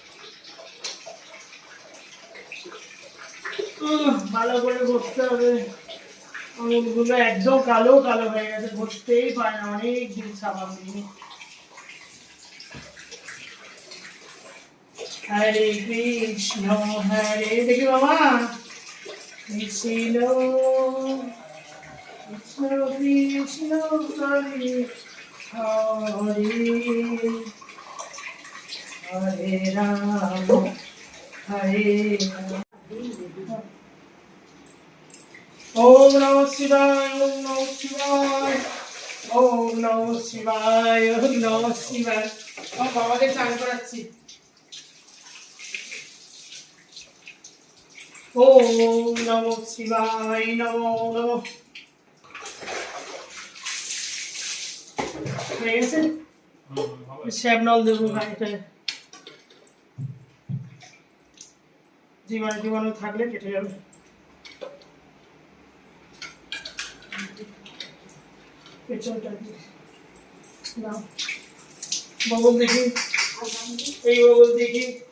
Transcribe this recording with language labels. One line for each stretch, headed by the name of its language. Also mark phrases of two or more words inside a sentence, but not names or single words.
Bangla: ভালো করে বসতে হবে, আঙুলগুলো একদম কালো কালো হয়ে গেছে, বসতেই পারে না, অনেক দিন সাবান দিই।
Sanskrit: হরে কৃষ্ণ হরে,
Bangla: দেখি বাবা,
Sanskrit: কৃষ্ণ কৃষ্ণ কৃষ্ণ হরে হরে, হরে রাম হরে রাম। ওম নমঃ শিবায়, ওম নমঃ শিবায়, ওম নমঃ শিবায়, ওম নমঃ শিবায়।
Bangla: আমার বাবাকে চান করাচ্ছি।
Sanskrit: ওম নমঃ শিবায়, নমো নমঃ।
Bangla: হয়ে গেছে, শ্যাবনল দেবো গাড়িটায়, জীবাণু জীবাণু থাকলে কেটে যাবে। পেছনটা নাও, বগল দেখি, এই বগল দেখি।